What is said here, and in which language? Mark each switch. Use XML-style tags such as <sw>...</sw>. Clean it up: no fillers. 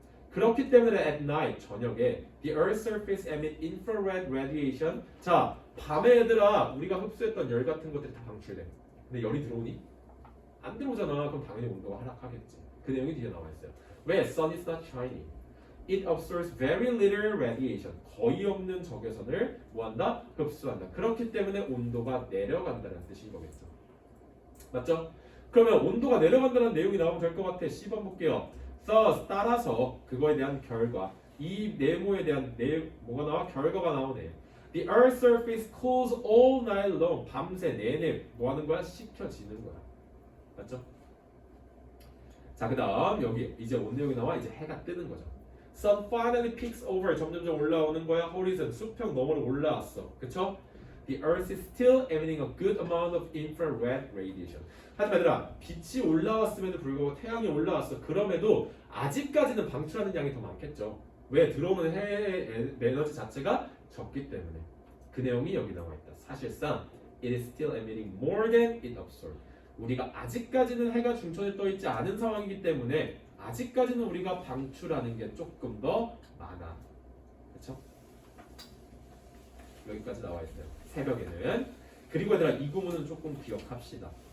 <ko>그렇기 때문에</ko> <en>at night,</en> <ko>저녁에</ko> <en>the earth's surface emit infrared radiation.</en> <ko>자, 밤에 얘들아 우리가 흡수했던 열 같은 것들이 다 방출돼. 근데 열이 들어오니? 안 들어오잖아. 그럼 당연히 온도가 하락하겠지. 그 내용이 뒤에 나와 있어요. 왜?</ko> <en>Sun is not shining. It absorbs very little radiation.</en> <ko>거의 없는 적외선을 뭐한다? 흡수한다. 그렇기 때문에 온도가 내려간다는 뜻인 거겠죠. 맞죠? 그러면 온도가 내려간다는 내용이 나오면 될 것 같아. C번 볼게요. Thus 따라서 그거에 대한 결과 이 네모에 대한 뭐가 나와? 결과가 나오네.</ko> <en>The Earth's surface cools all night long.</en> <ko>밤새 내내 뭐 하는 거야? 식혀지는 거야. 맞죠? 자, 그 다음 여기 이제 온 내용이 나와. 이제 해가 뜨는 거죠.</ko> <en>Sun finally peaks over.</en> <ko>점점점 올라오는 거야. Horizon 수평 너머로 올라왔어. 그쵸?</ko> <en>The Earth is still emitting a good amount of infrared radiation.</en> <ko>하지만 얘들아, 빛이 올라왔음에도 불구하고 태양이 올라왔어. 그럼에도 아직까지는 방출하는 양이 더 많겠죠. 왜? 들어오는 해의 에너지 자체가 적기 때문에. 그 내용이 여기 나와 있다. 사실상</ko> <en>it is still emitting more than it absorbs.</en> <ko>우리가 아직까지는 해가 중천에 떠 있지 않은 상황이기 때문에 아직까지는 우리가 방출하는 게 조금 더 많아. 그렇죠? 여기까지 나와 있어요. 새벽에는. 그리고 얘들아, 이 구문은 조금 기억합시다.</ko>